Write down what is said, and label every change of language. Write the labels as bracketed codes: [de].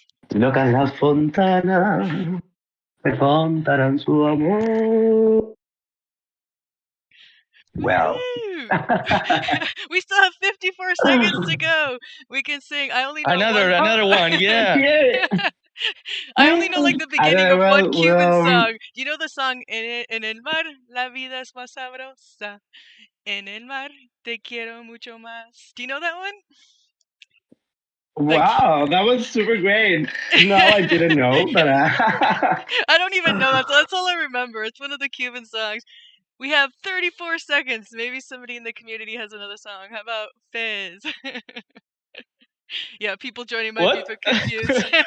[es] Loca en las fontanas me contarán su amor. [en] Well, we still have 54 seconds to go. We can sing. I only know another one. Yeah. I only know like the beginning of one Cuban song. Do you know the song [es] En el mar la vida es más sabrosa? En el mar te quiero mucho más. [en] Do you know that one? Wow, that was super great. No, I didn't know, but I don't even know that. That's all I remember. It's one of the Cuban songs. We have 34 seconds. Maybe somebody in the community has another song. How about Fizz? Yeah, people joining might be a bit confused.